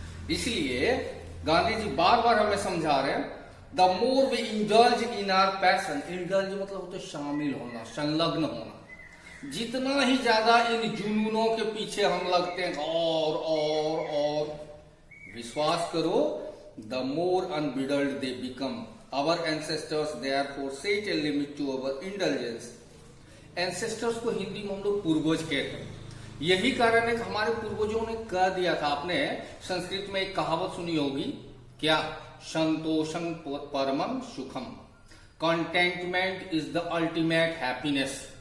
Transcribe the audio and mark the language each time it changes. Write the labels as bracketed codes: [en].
[hi] इसलिए गांधी जी बार बार हमें समझा रहे हैं, [en] the more we indulge in our passion, [hi] indulge मतलब होता है शामिल होना, संलग्न होना, जितना ही ज्यादा इन जुनूनों के पीछे हम लगते हैं और विश्वास करो, [en] the more unbridled they become. Our ancestors therefore set a limit to our indulgence. [hi] Ancestors को हिंदी में हम लोग पूर्वज कहते हैं। यही कारण है कि हमारे पूर्वजों ने कह दिया था, आपने संस्कृत में एक कहावत सुनी होगी क्या, [sa] संतोषं परमं सुखम, [en] Contentment is the ultimate happiness.